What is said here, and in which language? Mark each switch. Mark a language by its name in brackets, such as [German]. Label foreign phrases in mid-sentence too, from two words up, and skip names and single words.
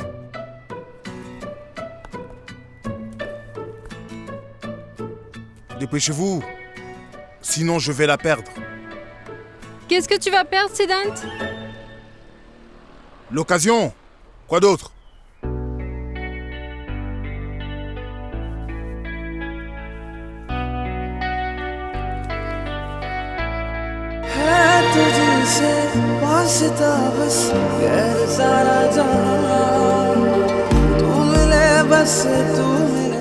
[French] Dépêchez-vous. Sinon, je vais la perdre. Qu'est-ce que tu vas perdre, Siddhant? L'occasion. Quoi d'autre? [Hindi] तुझसे वास्ता बस गैर सारा जहां तू मिले बस तू